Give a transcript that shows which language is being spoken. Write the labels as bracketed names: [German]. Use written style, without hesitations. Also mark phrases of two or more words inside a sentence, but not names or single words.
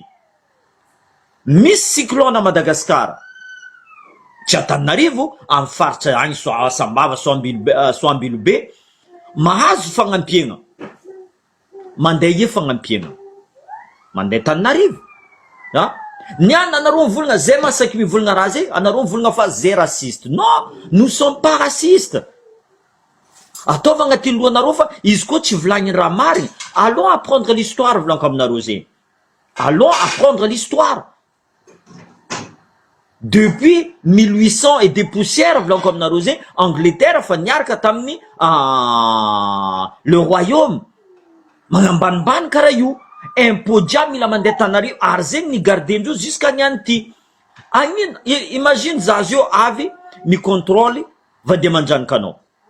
[Malagasy] Misy [French] cyclone à Madagascar, [Malagasy] tsy Antananarivo, amin'ny faritra agny Sambava, Soambilobe, mahazo fagnampiagna, mandeha ie fagnampiagna, mandeha Tananarivo. Niany anareo mivolagna zay masaky mivolagna raha zay, anareo mivolagna fa zay raciste. [French] Non, nous sommes pas racistes. [Malagasy] Ataova agnaty lohanareo fa izy koa tsy volagny raha marigny. [French] Allons apprendre l'histoire [Malagasy] volaniko aminareo zegny. [French] Allons apprendre l'histoire. Depuis 1800 et des poussières [Malagasy] volaniko aminareo zegny, Angleterre fa niaraka tamin'ny [French] le royaume [Malagasy] magnambanimbany karaha io. Impôt jiaby mila mandeha Tananarivo ary zegny ni gardendreo jusqu'à niany ty. Imagine zaza io avy ni contrôle va de manjanaka anao.